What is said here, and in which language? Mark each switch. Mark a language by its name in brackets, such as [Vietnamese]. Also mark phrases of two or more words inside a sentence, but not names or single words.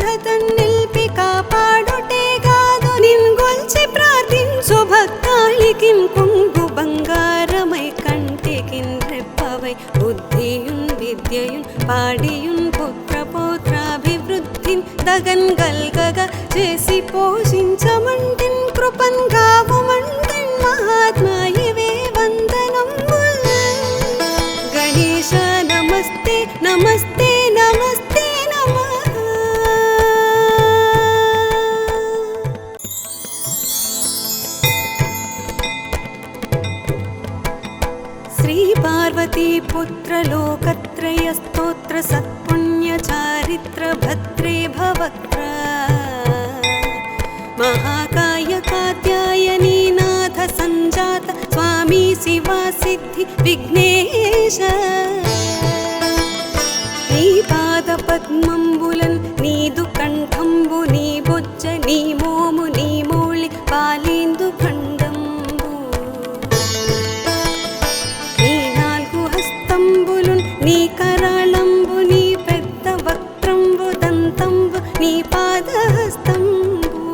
[Telugu] తన్నిల్పి కాపాడుటే కాదు నిన్గొల్చి ప్రార్థించు భక్తాళికిన్ కొంగు బంగారమై కంటికిన్ రెప్పవై బుద్ధియున్ విద్యయున్ పాడియున్ పుత్ర పౌత్రాభివృద్ధిన్ దగన్ గల్గగా చేసి పోషించమంటిన్ కృపన్ గావుమంటిన్ మహాత్మాయివే వందనంబుల్ గణేశ నమస్తే నమస్తే నమస్తే నమః [Sanskrit] श्री पार्वती पुत्र लोकत्रय स्तोत्र सत्पुण्य चारित्र भद्रे भवक्त्र महाकाय कात्यायनी नाथ संजात स्वामी शिवा सिद्धि विघ्नेश [Telugu] నీ పాద పద్మంబులన్ నీదు కంఠంబు నీ బొజ్జ నీ మోము నీ మౌళి పాలిందు ఖండంబు నీ నాలుగు హస్తంబులున్ నీ కరాళంబు నీ పెద్ద వక్త్రంబు దంతంబు నీ పాదహస్తంబు